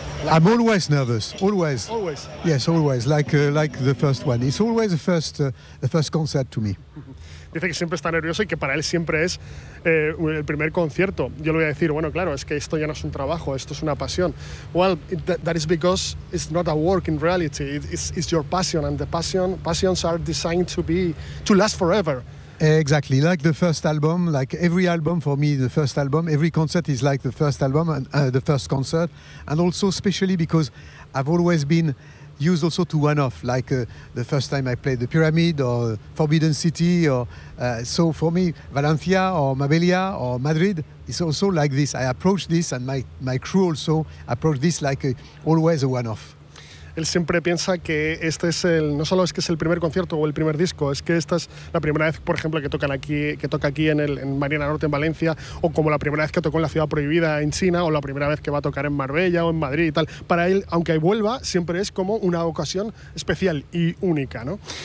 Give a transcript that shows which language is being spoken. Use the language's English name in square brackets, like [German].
[English] I'm always nervous, always. Always. Yes, always, like the first one. It's always the first concert to me. [Spanish] Dice que siempre está nervioso y que para él siempre es el primer concierto. Yo le voy a decir, bueno, claro, es que esto ya no es un trabajo, esto es una pasión. [English] Well, that is because it's not a work in reality. It's your passion, and the passions are designed to last forever. Exactly, like the first album, like every album for me, the first album, every concert is like the first album and the first concert, and also especially because I've always been used also to one-off, like the first time I played the Pyramid or Forbidden City, or so for me, Valencia or Mabelia or Madrid, it's also like this. I approach this, and my crew also approach this like always a one-off. [Spanish] Él siempre piensa que este es el, no solo es que es el primer concierto o el primer disco, es que esta es la primera vez, por ejemplo, que tocan aquí, en Marina Norte, en Valencia, o como la primera vez que tocó en la Ciudad Prohibida en China, o la primera vez que va a tocar en Marbella o en Madrid y tal. Para él, aunque vuelva, siempre es como una ocasión especial y única, ¿no?